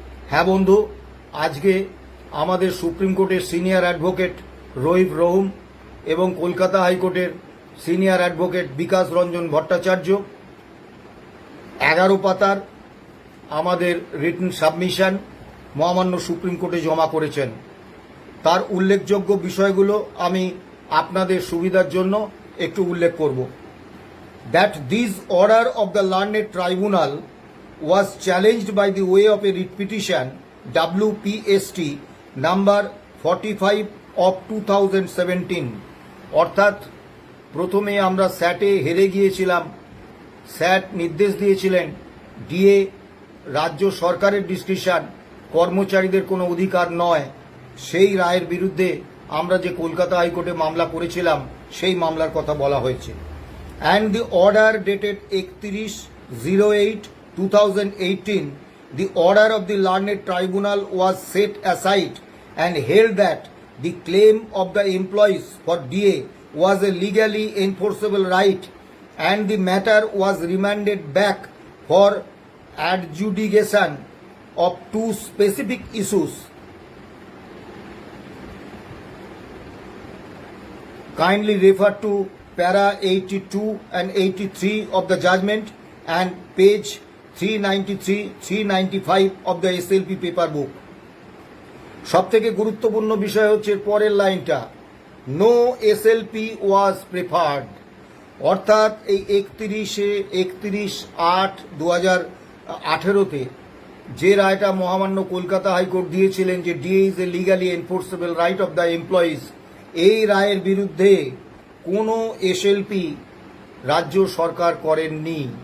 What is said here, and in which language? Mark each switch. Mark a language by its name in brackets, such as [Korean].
[Bangla] হ্যাঁ বন্ধু, আজকে আমাদের সুপ্রিম কোর্টের সিনিয়র অ্যাডভোকেট রহিব রহুম এবং কলকাতা হাইকোর্টের সিনিয়র অ্যাডভোকেট বিকাশ রঞ্জন ভট্টাচার্য 11 পাতার আমাদের রিটেন সাবমিশন মহামান্য সুপ্রিম কোর্টে জমা করেছেন। তার উল্লেখযোগ্য বিষয়গুলো আমি আপনাদের সুবিধার জন্য একটু উল্লেখ করব। [English] That this order of the learned tribunal was challenged by the way of a writ petition WPST number 45 of 2017, [Bangla] অর্থাৎ প্রথমে আমরা স্যাটে হেরে গিয়েছিলাম। স্যাট নির্দেশ দিয়েছিলেন ডিএ রাজ্য সরকারের ডিসক্রিশন, কর্মচারীদের কোনো অধিকার নয়। সেই রায়ের বিরুদ্ধে আমরা যে কলকাতা হাইকোর্টে মামলা করেছিলাম সেই মামলার কথা বলা হয়েছে। [English] And the order dated 31/08/2018, the order of the learned tribunal was set aside and held that the claim of the employees for DA was a legally enforceable right, and the matter was remanded back for adjudication of two specific issues. Kindly refer to para 82 and 83 of the judgment and page 393-395 of the SLP paper book. [Bangla] সবথেকে গুরুত্বপূর্ণ বিষয় হচ্ছে পরের লাইনটা, [English] no SLP was preferred, [Bangla] অর্থাৎ এই 31/8/2018 যে রায়টা মহামান্য কলকাতা হাইকোর্ট দিয়েছিলেন যে [English] DA is a legally enforceable right of the employees, [Bangla] এই রায়ের বিরুদ্ধে কোনো এসএলপি রাজ্য সরকার করেননি।